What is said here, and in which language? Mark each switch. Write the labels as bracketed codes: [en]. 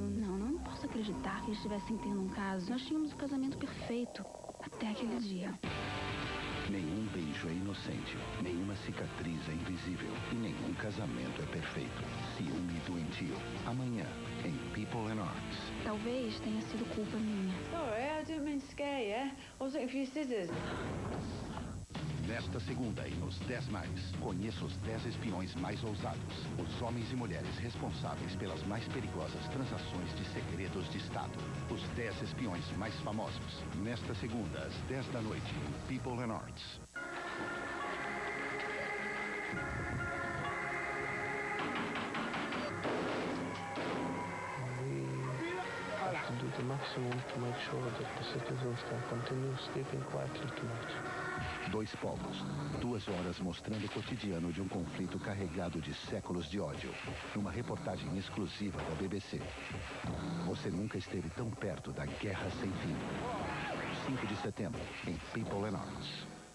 [pt] Não posso acreditar que eles estivessem tendo um caso. Nós tínhamos o casamento perfeito. Até aquele dia. Nenhum beijo é inocente. Nenhuma cicatriz é invisível. E nenhum casamento é perfeito. Ciúme doentio. Amanhã, em People and Arts. Talvez tenha sido culpa minha. [en] Sorry, I didn't mean to scare you. I was looking for your scissors. [pt] Nesta segunda e nos 10 mais, conheça os 10 espiões mais ousados. Os homens e mulheres responsáveis pelas mais perigosas transações de segredos de Estado. Os 10 espiões mais famosos. Nesta segunda, às 10 da noite, em People and Arts. [en] We have to do the maximum to make sure that the citizens can continue sleeping quietly tonight. [pt] Dois povos, 2 horas mostrando o cotidiano de um conflito carregado de séculos de ódio, numa reportagem exclusiva da BBC. Você nunca esteve tão perto da guerra sem fim. 5 de setembro, em People and Arms.